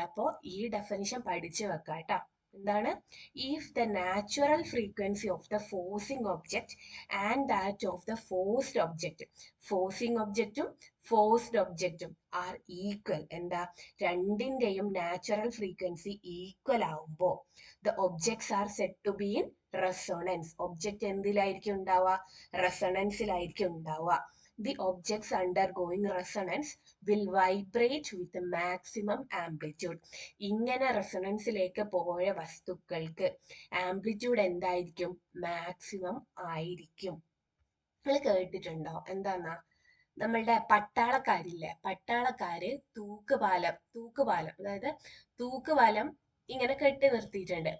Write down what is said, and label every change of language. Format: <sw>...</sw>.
<ml>അപ്പോൾ ഈ ഡെഫിനിഷൻ പഠിച്ചു വെക്കാം കേട്ടോ. എന്താണ്?</ml> <en>if the natural frequency of the forcing object and that of the forced object,</en> <ml>forcing ഒബ്ജക്റ്റും forced ഒബ്ജക്റ്റും</ml> <en>Are equal.</en> <ml>എന്താ? രണ്ടിന്റെയും നാച്ചുറൽ ഫ്രീക്വൻസി ഈക്വൽ ആവുമ്പോൾ</ml> <en>The objects are said to be in resonance.</en> <ml>Object എന്തിലായിരിക്കും ഉണ്ടാവുക? റെസൊണൻസിലായിരിക്കും ഉണ്ടാവുക.</ml> <en>The objects undergoing resonance will vibrate with maximum amplitude.</en> <ml>ഇങ്ങനെ റെസൊണൻസിലേക്ക് പോയ വസ്തുക്കൾക്ക് amplitude എന്തായിരിക്കും? Maximum ആയിരിക്കും. നിങ്ങൾ കേട്ടിട്ടുണ്ടോ? എന്താന്നാ, നമ്മളുടെ പട്ടാളക്കാരില്ലേ, പട്ടാളക്കാര് തൂക്കുപാലം അതായത് തൂക്കുപാലം ഇങ്ങനെ കെട്ടി നിർത്തിയിട്ടുണ്ട്.</ml>